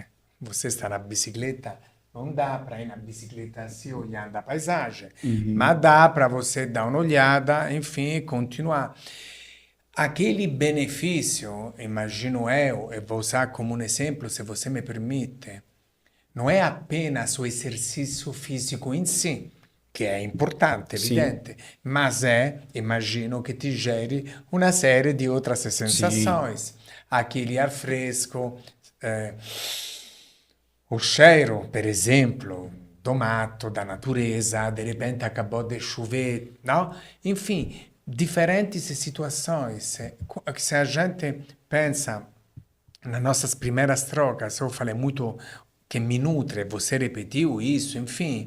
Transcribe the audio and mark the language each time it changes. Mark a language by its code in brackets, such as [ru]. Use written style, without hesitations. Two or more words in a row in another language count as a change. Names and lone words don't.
[pt] Você está na bicicleta, não dá para ir na bicicleta assim olhando a paisagem, mas dá para você dar uma olhada, enfim, e continuar. Aquele benefício, imagino eu, e vou usar como um exemplo, se você me permite, não é apenas o exercício físico em si, que é importante, Sim. evidente, mas imagino que [it] ti geri una serie di altre [pt] sensações. Aquele ar fresco, o cheiro, [it] per esempio, [pt] do mato, da natureza, de repente acabou de chover, não? Enfim, diferentes situações. Se a gente pensa nas nossas primeiras trocas, eu falei muito que me nutre, você repetiu isso, enfim.